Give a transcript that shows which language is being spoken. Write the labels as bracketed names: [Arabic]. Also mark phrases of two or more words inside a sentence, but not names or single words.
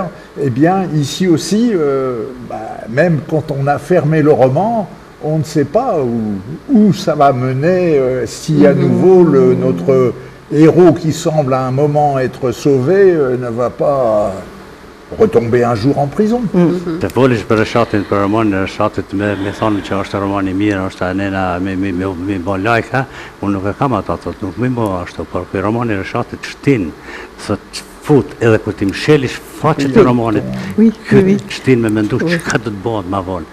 [French] Eh bien, ici aussi, même quand on a fermé le roman, on ne sait pas où ça va mener, si à nouveau notre héros qui semble à un moment être sauvé ne va pas retomber un jour en prison. [Albanian] Të folish për Reshatin, për romanin e Reshatit, me thonë që është roman i mirë, është anena me bon lajka, unë nuk e kam ata, thot, nuk më bo ashtu, por për romanin e Reshatit shtin, thot, fut edhe kur ti mshelish faqet e romanit, këtë shtin me mendu që ka do të bëhet ma vonë.